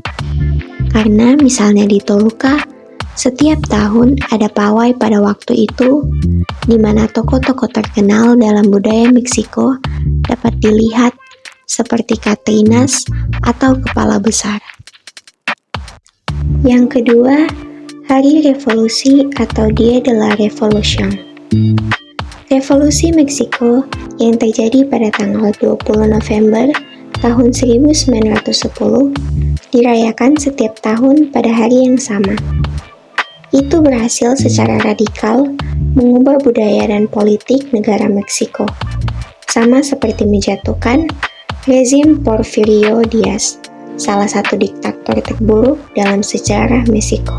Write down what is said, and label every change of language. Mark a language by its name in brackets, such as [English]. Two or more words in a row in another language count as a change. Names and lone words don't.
[Indonesian] Karena misalnya di Toluca, setiap tahun ada pawai pada waktu itu, di mana tokoh-tokoh terkenal dalam budaya Meksiko dapat dilihat seperti Catrinas atau kepala besar. Yang kedua, Hari Revolusi atau [Spanish] Dia de la Revolución. [Indonesian] Revolusi Meksiko yang terjadi pada tanggal 20 November tahun 1910 dirayakan setiap tahun pada hari yang sama. Itu berhasil secara radikal mengubah budaya dan politik negara Meksiko, sama seperti menjatuhkan rezim Porfirio Díaz, salah satu diktator terburuk dalam sejarah Meksiko.